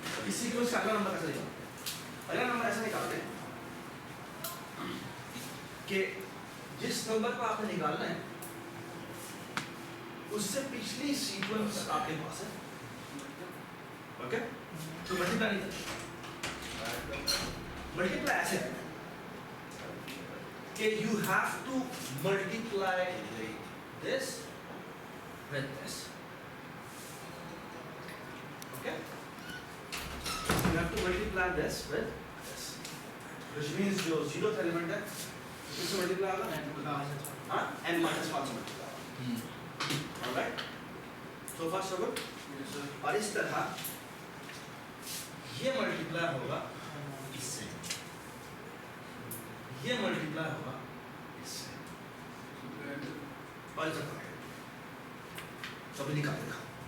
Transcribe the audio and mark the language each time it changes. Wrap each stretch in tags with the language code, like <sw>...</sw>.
<hi>इस सीक्वेंस का अगला नंबर कैसे निकालते हैं? अगला नंबर ऐसा निकालते हैं कि जिस नंबर को आपने निकालना है उससे पिछली सीक्वेंस आपके पास है. ओके? तो मल्टीप्लाई नहीं करते. मल्टीप्लाई ऐसे है कि</hi> <en>you have to multiply this with this. Okay? You have to multiply this with this, which means</en> <hi>जो 0th element है इससे मल्टीप्लाई होगा,</hi> <en>हाँ, n minus 1 से multiply होगा. Alright? So far so good?</en> <hi>और इस तरह ये मल्टीप्लाई होगा इससे, ये मल्टीप्लाई होगा इससे, और इसे करेंगे. सभी निकाल देगा.</hi>